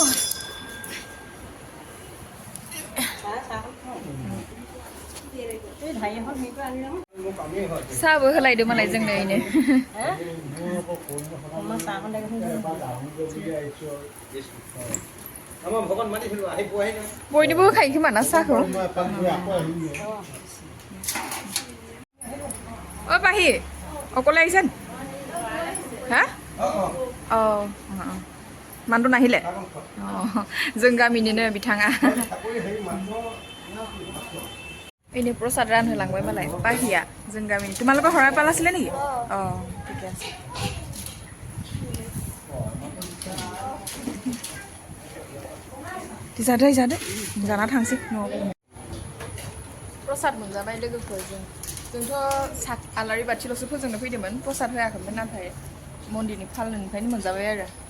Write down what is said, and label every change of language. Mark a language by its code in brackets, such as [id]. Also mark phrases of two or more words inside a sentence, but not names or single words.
[brx] साहाबो होलायदो मालाय जोंनो इनो बयनोबो होखायो खोमा ना साहाखौ बाहि [as] অকলে আহিছেন হা মানুহটো নাহিলে [brx] जों गामिनिनो बिथाङा एने प्रसाद रानहोलांबाय मालाय बाहिया जों गामिनि [as] তোমালোকৰ হৰাই পালাছিলে নেকি ঠিকে আছে [brx] जादो जाना थांसै न'आव प्रसाद मोनजाबाय लोगोफोर जोंथ' आलारि बाथिल'सो फोजोंनो फैदोंमोन प्रसाद होआखैमोन नाथाय मन्दिरनि फालनिफ्रायनो मोनजाबाय आरो